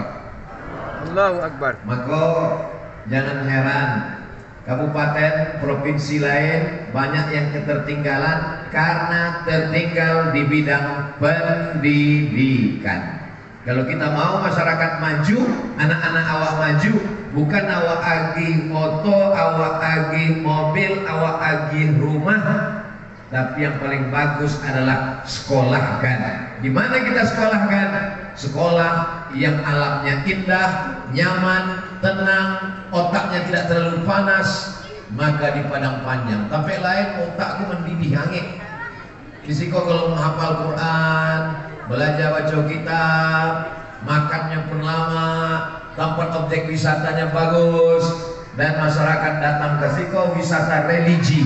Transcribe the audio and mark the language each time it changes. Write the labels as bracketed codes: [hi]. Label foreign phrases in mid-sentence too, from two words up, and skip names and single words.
[ar] الله أكبر. [id] Maka jangan heran kabupaten, provinsi lain banyak yang ketertinggalan karena tertinggal di bidang pendidikan. Kalau kita mau masyarakat maju, [min] anak-anak awak maju, bukan awak agih moto, awak agih mobil, awak agih rumah, [id] tapi yang paling bagus adalah sekolahkan. Di mana kita sekolahkan? Sekolah yang alamnya indah, nyaman, tenang, otaknya tidak terlalu panas, maka di Padang Panjang. Tapi lain otakku mendidih hangit. Risiko kalau menghafal Quran, belajar baca kitab, makannya pun lama, tempat objek wisatanya bagus, dan masyarakat datang ke siko wisata religi.